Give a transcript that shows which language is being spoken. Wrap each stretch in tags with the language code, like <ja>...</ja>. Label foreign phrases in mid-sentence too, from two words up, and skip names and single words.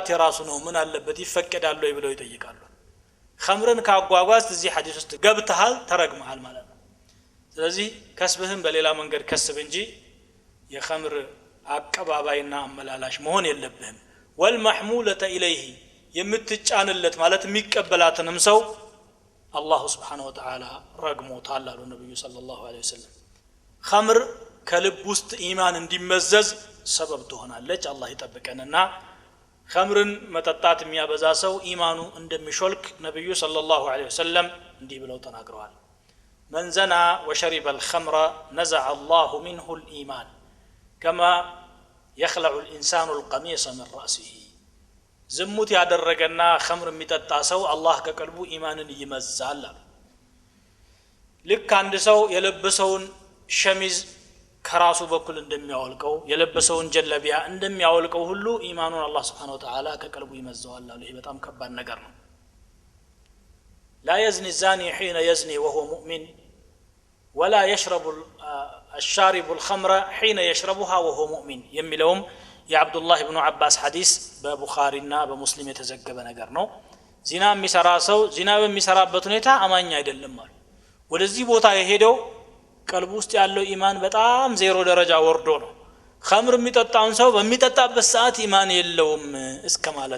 <am>የራሱ ነው ምን አለበት ይፈቀዳል ወይ ብለው ይጠይቃሉ ኸምርን ካጓጓዝ እዚህ ሐዲስ ውስጥ ገብተሃል ተረግመሃል ማለት ነው ስለዚህ ከስብህን በሌላ መንገድ ከስብ እንጂ የኸምር አቀባባይና አመላላሽ መሆን የለብህም</am> <ar>والمحمولة إليه</ar> <am>የምትጫንለት ማለት የሚቀበላትንም ሰው አላህ</am> <ar>سبحانه وتعالى</ar> <am>ረግሞታል አሉ ነብዩ</am> <ar>صلى الله عليه</ar> <am>ወሰለም ኸምር ከልብ ውስጥ ኢማን እንዲመዘዝ ሰበብ ትሆናለች አላህ ይጠብቀንና ኸምርን መጠጣት የሚያበዛ ሰው ኢማኑ እንደሚሾልክ ነብዩ</am> <ar>صلى الله عليه وسلم</ar> <am>እንዲህ ብለው ተናግረዋል</am> <ar>من زنى وشرب الخمر نزع الله منه الإيمان كما يخلع الإنسان القميص من رأسه</ar> <am>ዝሙት ያደረገና ኸምር የሚጠጣ ሰው አላህ ከቀልቡ ኢማንን ይመዛል ልክ አንድ ሰው የለበሰውን ሸሚዝ ከራሱ በኩል እንደሚያወልቀው የለበሰውን ጀለቢያ እንደሚያወልቀው ሁሉ ኢማኑን አላህ</am> <ar>سبحانه وتعالى</ar> <am>ከቀልቡ ይመዛዋል አለ ይሄ በጣም ከባድ ነገር ነው</am> <ar>لا يزني الزاني حين يزني وهو مؤمن ولا يشرب الشارب الخمر حين يشربها وهو مؤمن</ar> <am>የሚለውም የአብዱ ላህ ኢብኑ አባስ ሐዲስ በቡኻሪና በሙስሊም የተዘገበ ነገር ነው ዚና የሚሰራ ሰው ዚና በሚሰራበት ሁኔታ አማኝ አይደለም ማለት ወደዚህ ቦታ የሄደው ቀልቡ ውስጥ ያለው ኢማን በጣም ዜሮ ደረጃ ወርዶ ነው ኸምር የሚጠጣውን ሰው በሚጠጣበት ሰዓት ኢማን የለውም እስከ ማለት</am>